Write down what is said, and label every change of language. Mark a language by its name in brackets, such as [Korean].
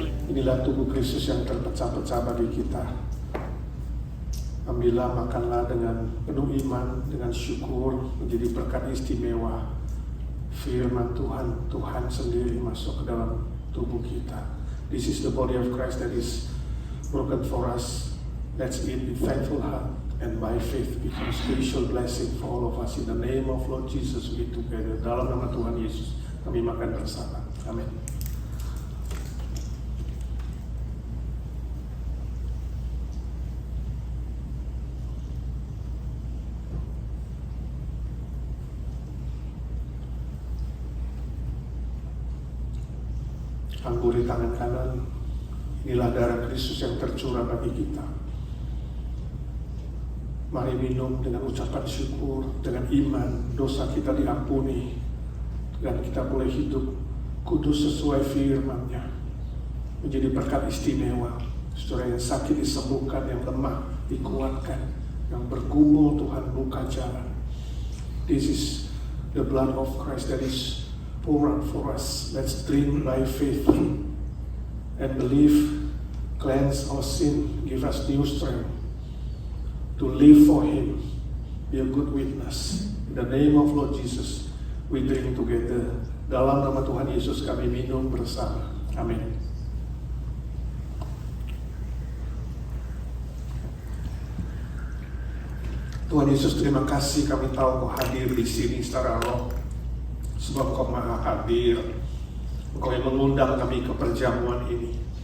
[Indonesian] Inilah tubuh Kristus yang terpecah-pecah bagi kita. Ambillah, makanlah dengan penuh iman, dengan syukur, menjadi berkat istimewa. Firman Tuhan, Tuhan sendiri masuk ke dalam tubuh kita. [English] This is the body of Christ that is broken for us. Let's eat with thankful heart and by faith become spiritual blessing for all of us. In the name of Lord Jesus we together. [Indonesian] Dalam nama Tuhan Yesus kami makan bersama. Amin. Angguri tangan kanan. Inilah darah Kristus yang tercurah bagi kita. Mari minum dengan ucapan syukur, dengan iman, dosa kita diampuni, dan kita boleh hidup kudus sesuai firman-Nya, menjadi berkat istimewa. Saudara yang sakit disembuhkan, yang lemah dikuatkan, yang bergumul Tuhan buka jalan. [English] This is the blood of Christ that is poured out for us. Let's drink by faith and believe, cleanse our sin, give us new strength to live for Him, be a good witness. In the name of Lord Jesus, we drink together. [Indonesian] Dalam nama Tuhan Yesus kami minum bersama. Amin. Tuhan Yesus, terima kasih kami tahu Kau hadir di sini secara roh. Sebab Kau maha hadir. Engkau yang mengundang kami ke perjamuan ini.